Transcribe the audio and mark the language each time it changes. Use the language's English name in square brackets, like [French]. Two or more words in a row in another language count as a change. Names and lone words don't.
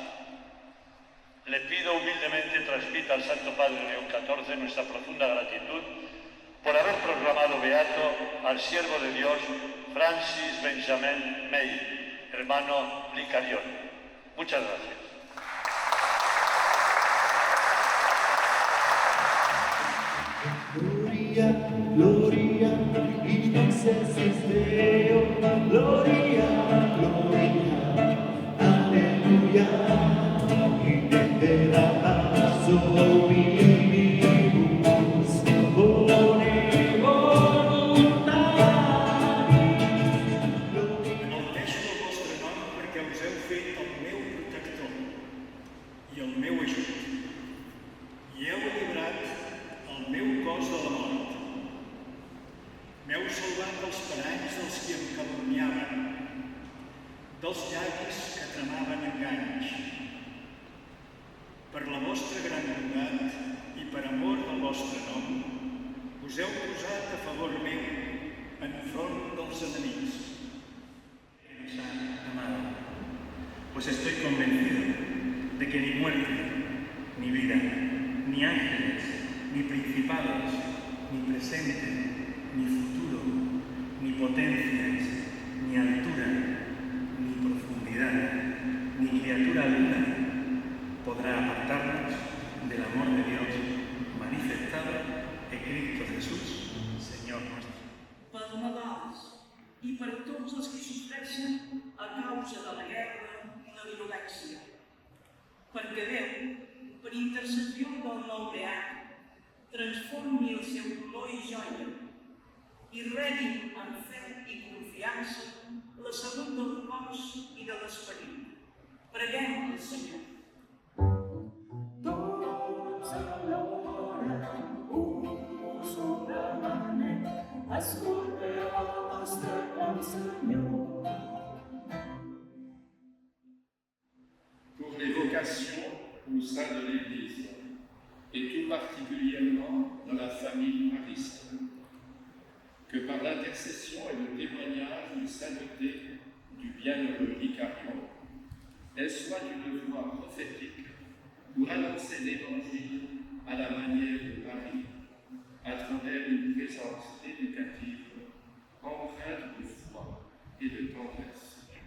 [Spanish] le pido humildemente transmita al Santo Padre León XIV nuestra profunda gratitud por haber proclamado beato al siervo de Dios Francis Benjamin May, hermano Licarión. Muchas gracias. [Latin] Gloria, gloria, in excelsis Deo, gloria, gloria, alleluia, in etera passo omnibus, bone voluntatis. [Catalan] Enalteixo el vostre nom perquè us heu fet el meu protector i el meu ajut, i heu llibrat el meu cos de la mort. M'heu salvat dels paranys dels qui em calumniaven, dels llavis que tramaven enganys. Per la vostra gran bondat i per amor del vostre nom, us heu posat a favor meu enfront dels enemics. [Spanish] Amado, pues estoy convencido de que ni muerte, ni vida, ni ángeles, ni principados, ni presente, ni futuro, ni potencias, ni altura, ni profundidad, ni criatura alguna podrá apartarnos del amor de Dios manifestado en Cristo Jesús, Señor nuestro. [Catalan] Per Nadals i per tots els que sofreixen a causa de la guerra i la violència. Perquè Déu, per intercessió del nou beat, transformi el seu dolor i joia i reguin amb fe i confiança la salut del cos i de l'esperit. Preguem al Senyor. Tots alhora us ho demanem, escolteu el nostre bon Senyor. [French] Pour les vocations au sein de l'Église, et tout particulièrement dans la famille mariste, que par l'intercession et le témoignage de sainteté du bienheureux Licarion, elle soit une voix prophétique pour annoncer l'Évangile à la manière de Marie, à travers une présence éducative, empreinte de foi et de tendresse.